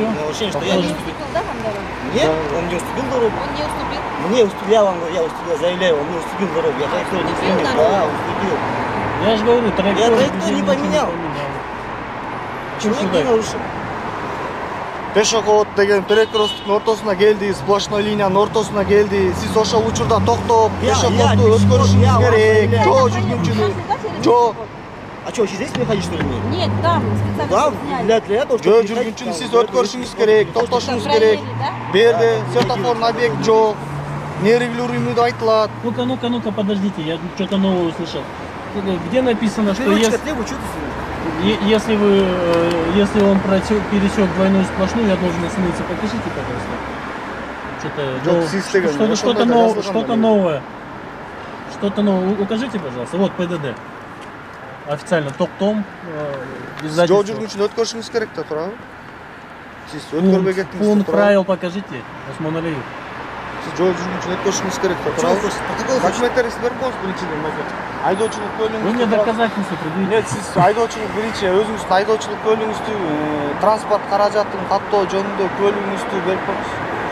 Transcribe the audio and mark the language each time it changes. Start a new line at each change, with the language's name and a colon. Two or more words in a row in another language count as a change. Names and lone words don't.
Russian: Ощущение, что я Он не не уступил. уступил, да, вам дорогу? Нет, он не уступил дорогу. Он не уступил? Мне уступил, я вам говорю, я уступил, заявляю, он мне уступил дорогу. Я траекторию не уступил изменил. дорогу? Да, уступил. Я же говорю, траекторию траекторию не поменял. Человек не нарушил.
Kyrgyz: Пешеход деген перекресттин ортосуна келди, сплошной линиянын ортосуна келди. Сиз ошол учурда токтоп, пешеходду өткөрүшүңүз керек. Жоо жүргүнчүнү. Жоо.
Russian: А что, здесь мне ходить, что ли, мне? Нет, там специально Да, сняли. для этого,
Kyrgyz: Жөө
Russian: чтобы
Kyrgyz: жүргүнчүнү сиз өткөрүшүңүз керек, токтошуңуз керек.
Russian: Проверили, да?
Kyrgyz: Бу жерде светофордун объект жок. Нерегулируемый айтылат.
Russian: Ну-ка, подождите, я что-то новое услышал. Где написано, что Переводчика требую, что ты если он пересек двойную сплошную, я должен остановиться. Покажите, пожалуйста. Что-то новое. Что-то новое. Укажите, пожалуйста. Вот ПДД.
Kyrgyz: Официально токтом. Жоо жүргүнчүнү өткөрүшүңүз керек да, туурабы? Сиз өткөрбөй кеттиңиз.
Russian: Пункт правил покажите, Усман Алиев.
Kyrgyz: Сиз жоо жүргүнчүнү өткөрүшүңүз керек да, туурабы? Документтериңизди берип коюңуз биринчиден макет. Айдоочулук
Russian: Вы мне
Kyrgyz: бөлүгүңүздү.
Russian: доказательства предъявите. Нет,
Kyrgyz: сиз айдоочулук биринчи өзүңүздүн айдоочулук бөлүгүңүздү, транспорт каражатын каттоо жөнүндө бөлүгүңүздү берип коюңуз.